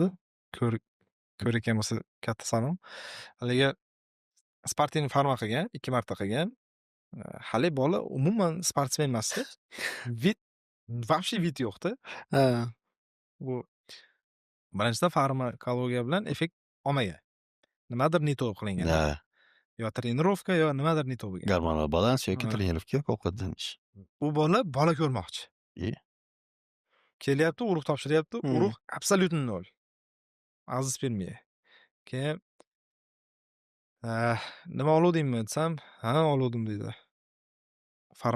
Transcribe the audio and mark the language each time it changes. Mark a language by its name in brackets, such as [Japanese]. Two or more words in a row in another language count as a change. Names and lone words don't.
[Uzbek] Ko'rikam bo'lsa katta salom. Haligi sportini farma qilgan, 2 marta qilgan. Hali bola umuman sportsmen emasdi. Вообще vit yo'qda. Bu birinchidan farmakologiya bilan effekt olmagan. Nimadir [Russian] не то [Uzbek] qilingan. Yo trenirovka, yo nimadir [Russian] не то [Uzbek] bo'lgan. Gormonal balans yoki trenirovka yoki ovqatlanish. U bola ko'rmoqchi. Kelyapti, urug' topshiryapti, urug' absolyutno nol. Aziz spermiya. Keyin nima oluvdingmi desam, ha oluvdim dedi.